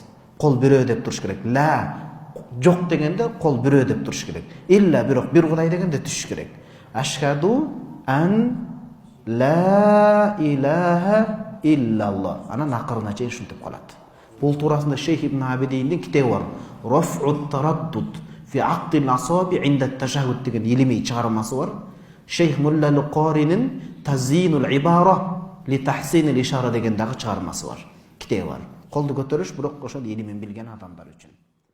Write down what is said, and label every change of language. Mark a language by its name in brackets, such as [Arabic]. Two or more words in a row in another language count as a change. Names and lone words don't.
[Kyrgyz] Кол бирөө деп туруш керек. Ла жок дегенде кол бирөө деп туруш керек. Илля бирок бир Кудай дегенде түшүш керек. [Arabic] أشهد أن لا إله إلا الله. [Kyrgyz] Анан акырына чейин ушинтип калат. Бул туурасында Шейх Ибн Абидиндин китеби бар. Раф'ут тараддуд фи aqdil asabi inda at-tashahhud деген илимий чыгармасы бар. Шейх Мулла Лукаринин Тазинул ибара ли тахсинил ишара деген дагы чыгармасы бар. Китеби бар. Колду көтөрүш бирок ошол илимин билген адамдар үчүн.